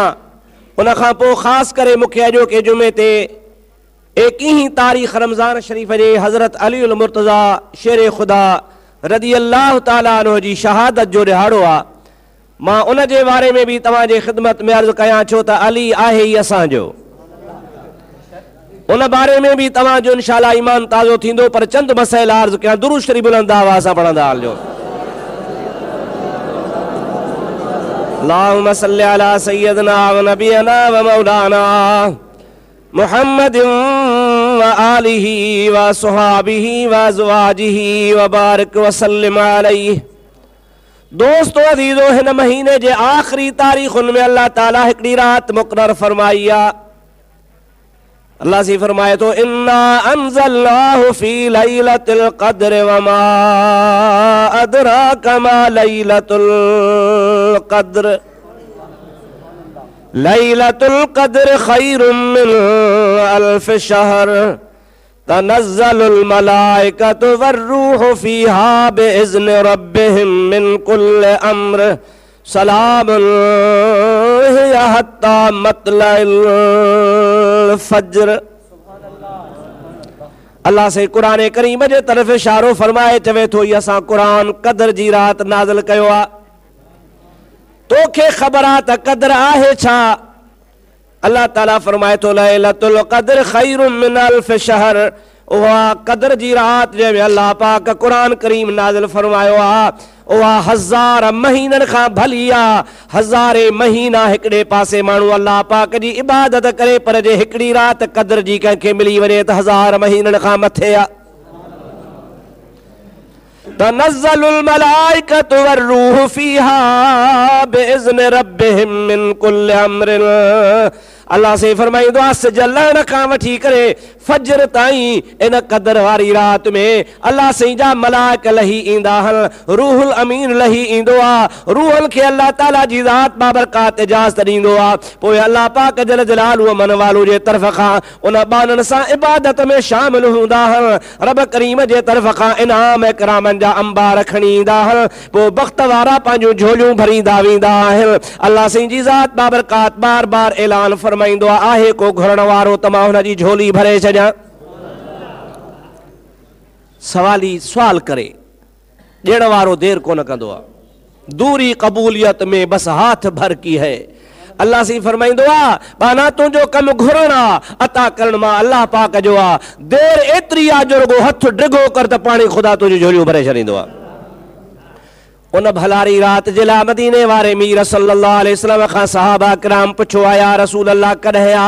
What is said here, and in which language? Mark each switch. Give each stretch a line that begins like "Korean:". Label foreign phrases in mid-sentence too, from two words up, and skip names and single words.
Sindhi: उनखां पोइ ख़ासि करे मूंखे अॼोके जुमे ते 21 तारीख़ रमज़ान शरीफ़ जे हज़रत अली उल मुर्तज़ा शेर ख़ुदा
Arabic: رضي الله تعالى عنه
Sindhi: जी शहादत जो ॾिहाड़ो आहे। मां उन जे बारे में बि तव्हांजे ख़िदमत में अर्ज़ु कयां, छो त अली आहे ई असांजो। उन बारे में भी तव्हांजो इंशाअल्लाह ईमान ताज़ो थींदो, पर चंद मसइला अर्ज़ कयां। दुरूद शरीफ़ बुलंद आवाज़ सां पढ़ंदा हलिजो।
Arabic: اللهم صل على سيدنا و نبينا و مولانا محمد و آله و صحبه و أزواجه و بارك و سلم عليه.
Sindhi: दोस्तो अज़ीज़ो, हिन महीने जे आख़िरी तारीख़ुनि में अल्लाह ताला हिकिड़ी रात मुक़रर फरमाई आहे। अल्लाह सी फरमाए तो
Arabic: إنا أنزلناه في ليلة القدر و ما أدراك ما ليلة القدر. ليلة القدر خير من ألف شهر تنزل الملائكة والروح فيها بإذن ربهم من كل أمر سلام هي حتى مطلع الفجر.
Sindhi: अल्लाह से कुरान करीम जे तरफ़ इशारो फरमाए चवे थो, ये असां कुरान क़द्र जी रात नाज़िल कयो आहे। तोखे ख़बर आहे त क़द्र आहे छा? अल्लाह ताला फरमाए थो
Arabic: ليلة القدر خير من ألف شهر.
Sindhi: उहा क़द्र जी रात जंहिंमें अल्लाह पाक कुरान करीम नाज़िल फरमायो आहे, उहा 1000 महीननि खां भली आहे। 1000 महीना हिकिड़े पासे माण्हू अल्लाह पाक जी इबादत करे, पर जे हिकिड़ी रात क़द्र जी कंहिंखे मिली वञे त 1000 महीननि खां मथे आहे।
Arabic: تنزل الملائكة والروح فيها بإذن ربهم من كل أمر.
Sindhi: अल्लाह से फरमाईंदो आहे, सिज लहण खां वठी करे फजर ताईं इन क़द्र वारी रात में अल्लाह साईं जा मलाइक लही ईंदा आहिनि, रूहुल अमीन लही ईंदो आहे। रूहल खे अल्लाह ताला जी ज़ात बाबरकात इजाज़त ॾींदो आहे। पोइ अल्लाह पाक जल जलालू मन वालो जे तरफ़ खां उन बाननि सां इबादत में शामिल हूंदा आहिनि। रब करीम जे तरफ़ खां इनाम इकरामनि जा अंबार खणी ईंदा आहिनि। पोइ बख़्त वारा पंहिंजूं झोलियूं भरींदा वेंदा आहिनि। अल्लाह साईं जी ज़ात बाबरकात बार बार ऐलान फरमाईंदो आहे, को घुरण वारो त मां हुन जी झोली भरे छॾियां। सवाली सवाल करे ॾियण वारो देर कोन कंदो आहे।
Urdu: دوری قبولیت میں بس ہاتھ بھر کی ہے.
Sindhi: अल्लाह सी फरमाईंदो आहे, बाना तुंहिंजो कमु घुरण आहे, अता करण मां अल्लाह पाक जो आहे। देर एतिरी आहे जो रुगो हथ डिघो कर त पाणी ख़ुदा तुंहिंजी झोलियूं भरे छॾींदो आहे। उन भलारी रात जे लाइ मदीने वारे मीर
Arabic: صلى الله عليه وسلم
Sindhi: खां सहाबा किराम पुछो आया, रसूल अल्लाह कॾहिं आहे?